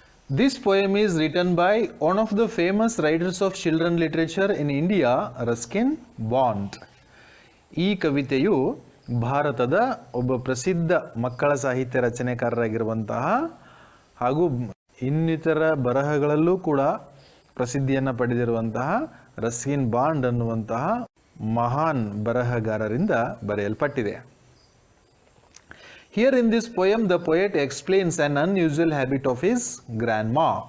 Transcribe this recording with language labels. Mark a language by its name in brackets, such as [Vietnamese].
[English] This poem is written by one of the famous writers of children literature in India, Ruskin Bond. [Kannada] ಈ ಕವಿತೆಯು ಭಾರತದ ಒಬ್ಬ ಪ್ರಸಿದ್ಧ ಮಕ್ಕಳ ಸಾಹಿತ್ಯ ರಚನೆಕಾರರಾಗಿರುವಂತಹ ಹಾಗೂ ಇನ್ನಿತರ ಬರಹಗಳಲ್ಲೂ ಕೂಡ ಪ್ರಸಿದ್ಧಿಯನ್ನು ಪಡೆದಿರುವಂತಹ ರಸ್ಕಿನ್ ಬಾಂಡ್ ಅನ್ನುವಂತಹ ಮಹಾನ್ ಬರಹಗಾರರಿಂದ ಬರೆಯಲ್ಪಟ್ಟಿದೆ. [English] Here in this poem, the poet explains an unusual habit of his grandma.